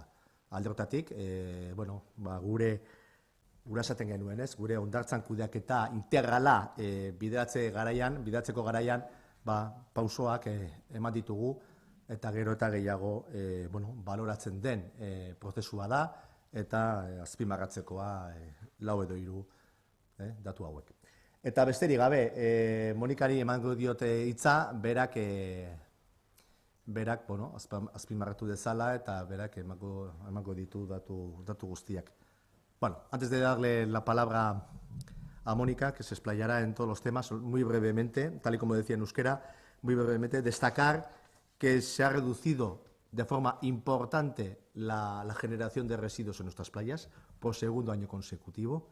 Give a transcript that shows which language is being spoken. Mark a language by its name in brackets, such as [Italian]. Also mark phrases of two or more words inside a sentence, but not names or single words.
[Basque] Alde horretatik, gure esaten genuen, gure hondartzan kudeaketa integrala bideratzeko garaian, pausoak eman ditugu, eta gero eta gehiago baloratzen den prozesua da, eta azpimarratzekoa 4 edo 3 datu hauek. Eta besterik gabe, Monikari emango diote hitza, berak azpimarratu dezala eta berak emango ditu datu guztiak. [Spanish] Antes de darle la palabra a Mónica, que se explayará en todos los temas, muy brevemente, tal y como decía en euskera, muy brevemente, destacar que se ha reducido de forma importante la generación de residuos en nuestras playas por segundo año consecutivo.